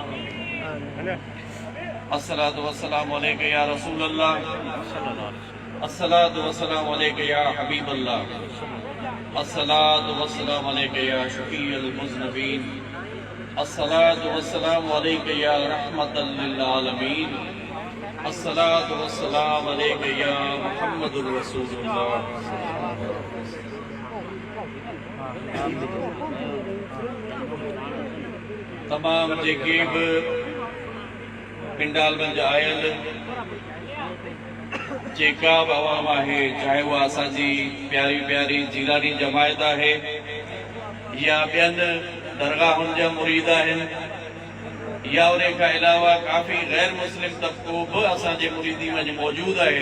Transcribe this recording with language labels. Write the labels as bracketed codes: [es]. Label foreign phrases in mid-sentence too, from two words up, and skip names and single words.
[ar] الصلاة والسلام عليك يا رسول الله الصلاة والسلام عليك يا حبيب الله الصلاة والسلام عليك يا شفيع المذنبين الصلاة والسلام عليك يا رحمة للعالمين الصلاة والسلام عليك يا محمد رسول الله. [sd] तमाम जेके बि पिंडाल मंझि आयल जेका बि अवाम आहे, चाहे उहा असांजी प्यारी प्यारी जीलानी जमायत आहे या ॿियनि दरगाहुनि जा मुरीद आहिनि या उन खां अलावा काफ़ी गैर मुस्लिम तबको बि असांजे मुरीदी में मौजूद आहे।